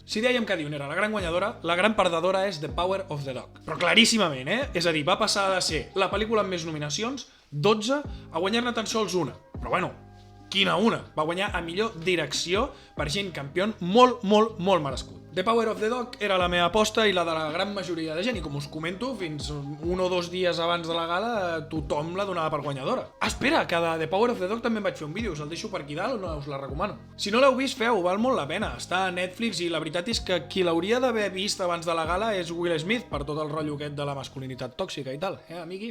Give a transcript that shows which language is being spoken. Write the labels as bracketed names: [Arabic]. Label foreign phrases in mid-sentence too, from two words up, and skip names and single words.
[Catalan] Si dèiem que Dune era la gran guanyadora, la gran perdedora és The Power of the Dog. Però claríssimament, És a dir, va passar de ser la pel·lícula amb més nominacions, 12, a guanyar-ne tan sols una. Però bueno, quina una? Va guanyar a millor direcció per Jane Campion, molt merescut. The Power of the Dog era la meva aposta i la de la gran majoria de gent, i com us comento, fins 1 o 2 dies abans de la gala tothom la donava per guanyadora. Espera, que de The Power of the Dog també em vaig fer un vídeo, us el deixo per aquí dalt o no us la recomano. Si no l'heu vist, feu, val molt la pena. Està a Netflix i la veritat és que qui l'hauria d'haver vist abans de la gala és Will Smith, per tot el rotllo aquest de la masculinitat tòxica i tal, amigui?